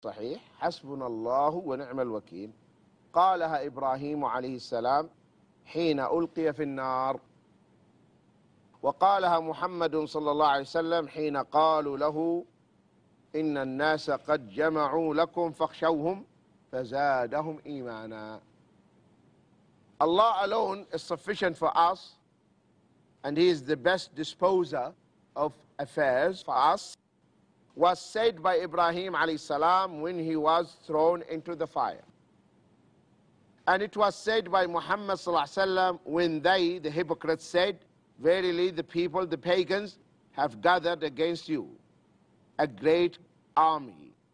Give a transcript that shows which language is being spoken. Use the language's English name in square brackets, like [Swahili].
[Arabic] صحيح حسبنallahu wa ni'mal wakil. قالها إبراهيم عليه السلام حين ألقي في النار، وقالها محمد صلى الله عليه وسلم حين قالوا له إن الناس قد جمعوا لكم فاخشوهم فزادهم إيمانا. [English] Allah alone is sufficient for us, and He is the best disposer of affairs for us, was said by Ibrahim alayhi salam when he was thrown into the fire. And it was said by Muhammad sallallahu alaihi wasallam when they, the hypocrites, said, verily the people, the pagans, have gathered against you a great army.